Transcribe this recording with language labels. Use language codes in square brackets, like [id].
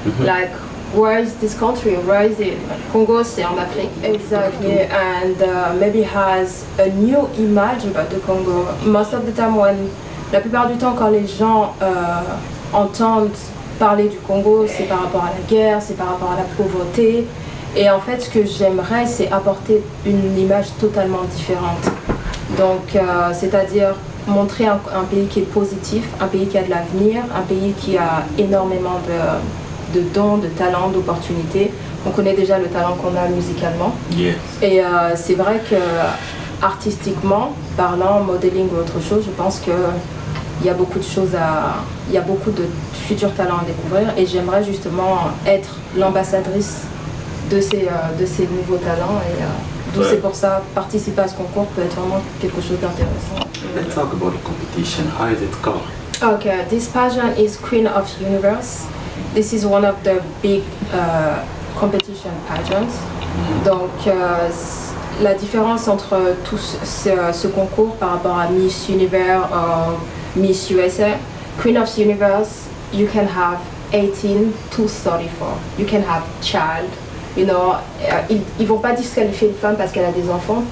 [en] Like, where is this country? Where is it? Congo, [fr] c'est en Afrique. [en] Exactly. And maybe has a new image about the Congo. Most of the time [fr] la plupart du temps, quand les gens entendent parler du Congo, c'est par rapport à la guerre, c'est par rapport à la pauvreté. Et en fait, ce que j'aimerais, c'est apporter une image totalement différente. Donc, c'est-à-dire montrer un pays qui est positif, un pays qui a de l'avenir, un pays qui a énormément de dons, de talents, d'opportunités. On connaît déjà le talent qu'on a musicalement. [en] Yes. [fr] Et c'est vrai que artistiquement, parlant, modeling ou autre chose, je pense que il y a beaucoup de choses il y a beaucoup de futurs talents à découvrir et j'aimerais justement être l'ambassadrice de ces nouveaux talents et donc c'est pour ça participer à ce concours peut être vraiment quelque chose d'intéressant. [en] Let's talk about the competition. How is it called? Okay, this pageant is Queen of Universe. This is one of the big competition pageants. [fr] Donc la différence entre tout ce concours par rapport à Miss Universe Miss USA, Queen of Universe, [en] you can have 18 to 34. You can have child. You know, [fr] ils vont pas disqualifier une femme parce qu'elle a des enfants.